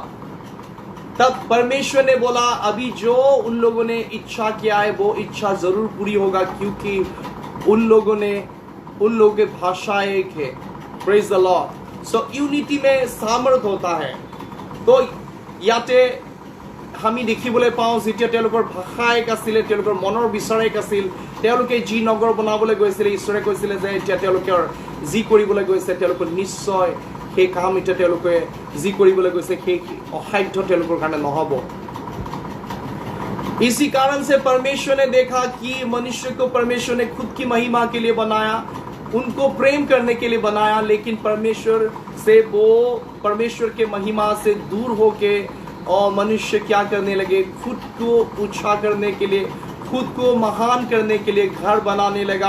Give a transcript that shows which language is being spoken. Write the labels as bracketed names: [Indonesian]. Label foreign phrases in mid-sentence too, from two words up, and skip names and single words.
[Hindi] तब परमेश्वर ने बोला अभी जो उन लोगों ने इच्छा किया है वो इच्छा जरूर पूरी होगा, क्योंकि उन लोगों की भाषा एक है। [English] praise the Lord. [Hindi] सो यूनिटी में सामर्थ होता है। तो याते [Assamese] আমি দেখিবলৈ পাওঁ যেতিয়া তেওঁলোকৰ ভাষা এক আছিলে, তেওঁলোকৰ মনৰ বিচাৰ এক আছিল, তেওঁলোকে যি নগৰ বনাবলৈ গৈছিলে ঈশ্বৰে কৈছিলে যে এতিয়া তেওঁলোকৰ যি কৰিবলৈ গৈছে তেওঁলোকৰ নিশ্চয় সেই কাম এতিয়া তেওঁলোকে যি কৰিবলৈ গৈছে সেই অসাধ্য তেওঁলোকৰ কাৰণে নহব। [Hindi] इसी कारण से परमेश्वर ने देखा कि मनुष्य को परमेश्वर ने खुद की महिमा के लिए बनाया, उनको प्रेम करने के लिए बनाया, लेकिन परमेश्वर के महिमा से दूर होके और मनुष्य क्या करने लगे, खुद को ऊंचा करने के लिए, खुद को महान करने के लिए घर बनाने लगा।